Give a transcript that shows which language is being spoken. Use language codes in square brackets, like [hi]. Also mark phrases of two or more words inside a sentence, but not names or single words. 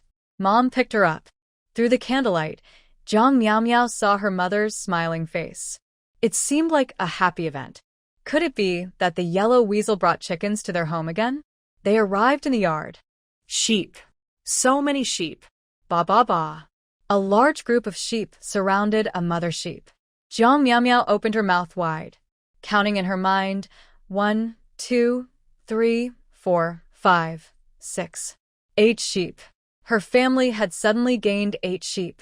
[en] Mom picked her up. Through the candlelight, Jiang Miao Miao saw her mother's smiling face. It seemed like a happy event. Could it be that the yellow weasel brought chickens to their home again? They arrived in the yard. Sheep. So many sheep. Ba ba ba. A large group of sheep surrounded a mother sheep. Jiang Miao Miao opened her mouth wide, counting in her mind, 1, 2, 3, 4, 5, 6, 8 sheep. Her family had suddenly gained 8 sheep.